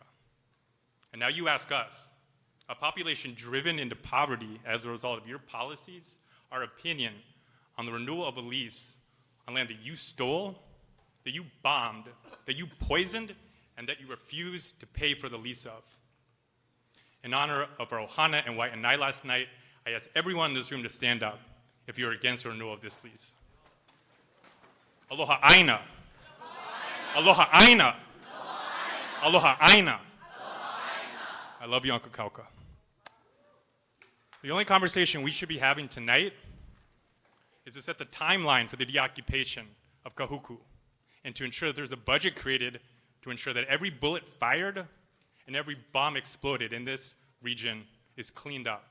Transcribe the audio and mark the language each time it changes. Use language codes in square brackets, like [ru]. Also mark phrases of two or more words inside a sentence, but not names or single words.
[en] And now you ask us, a population driven into poverty as a result of your policies, our opinion on the renewal of a lease on land that you stole, that you bombed, that you poisoned, and that you refused to pay for the lease of. In honor of our Ohana and Waianae last night, I ask everyone in this room to stand up if you're against the renewal of this lease. [haw] Aloha aina. Aloha aina. Aloha aina. [en] I love you, Uncle Kauka. The only conversation we should be having tonight is to set the timeline for the deoccupation of Kahuku and to ensure that there's a budget created to ensure that every bullet fired and every bomb exploded in this region is cleaned up.